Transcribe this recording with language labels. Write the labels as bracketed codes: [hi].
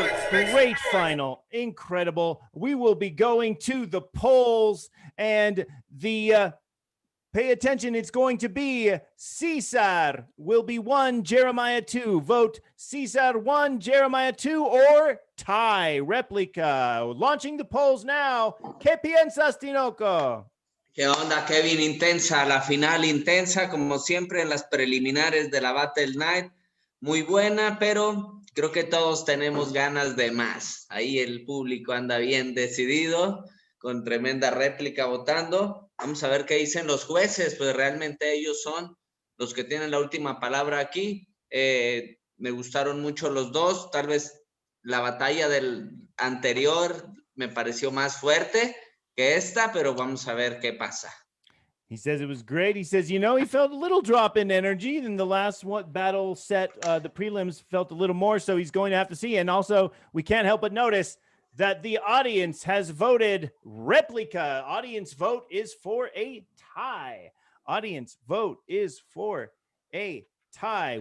[en] Great final. Incredible. We will be going to the polls, and the pay attention, it's going to be Cesar will be 1, Jeremiah 2. Vote Cesar 1, Jeremiah 2, or tie, replica. Launching the polls now. [es] ¿Qué piensas, Tinoco? ¿Qué onda, Kevin? Intensa, la final intensa, como siempre en las preliminares de la Battle Night. Muy buena, pero creo que todos tenemos ganas de más. Ahí el público anda bien decidido, con tremenda réplica votando. Vamos a ver qué dicen los jueces, pues realmente ellos son los que tienen la última palabra aquí. Me gustaron mucho los dos. Tal vez la batalla del anterior me pareció más fuerte que esta, pero vamos a ver qué pasa. [en] He says it was great. He says, you know, he felt a little drop in energy than the last battle set. The prelims felt a little more, so he's going to have to see. And also, we can't help but notice that the audience has voted replica. Audience vote is for a tie. Audience vote is for a tie.